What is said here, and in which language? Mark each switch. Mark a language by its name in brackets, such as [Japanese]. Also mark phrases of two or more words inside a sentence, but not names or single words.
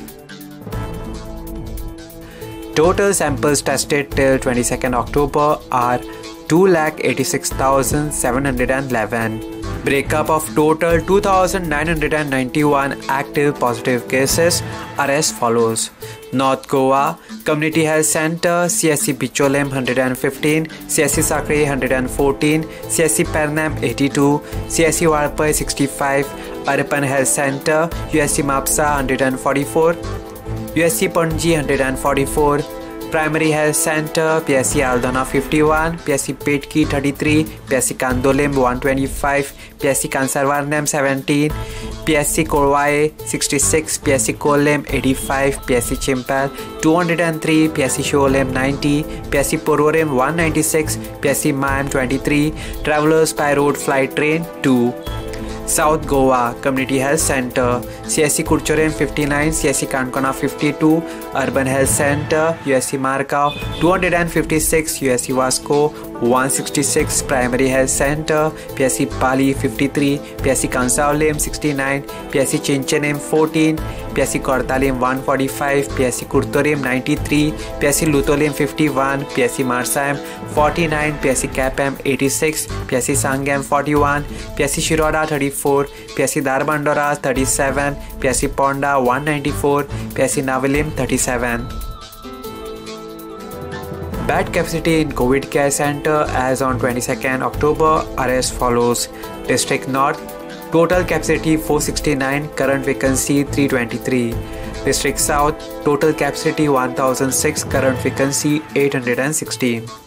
[English] Total samples tested till 22nd October are 2,86,711. Breakup of total 2,991 active positive cases are as follows. North Goa Community Health Center, CSC Bicholem 115, CSC Sakre 114, CSC Pernam 82, CSC Walpai 65, Urban Health Center, USC Mapsa 144, USC Panji 144, Primary Health Center, PSC Aldana 51, PSC Petki 33, PSC Kandolem 125, PSC Kansarvarnam 17, PSC Korwae 66, PSC Kolem 85, PSC Chimpal 203, PSC Sholem 90, PSC Porvorim 196, PSC Mayam 23, Travelers by Road Flight Train 2. South Goa Community Health Center, CSC Kurchorem 59, CSC Kankona 52, Urban Health Center, USC Margao 256, USC Vasco 166, Primary Health Center, PSC Pali 53, PSC Kansaulem 69, PSC Chinchenem 14, PSC Kortalim 145, PSC Kurtorim 93, PSC Lutolem 51, PSC Marsayam 49, PSC Kapam 86, PSC Sangam 41, PSC Shiroda 34, PSC Darbandora 37, PSC Ponda 194, PSC Navalim 37. Bed capacity in COVID care center as on 22nd October are as follows. District North, total capacity 469, current vacancy 323. District South, total capacity 1006, current vacancy 816.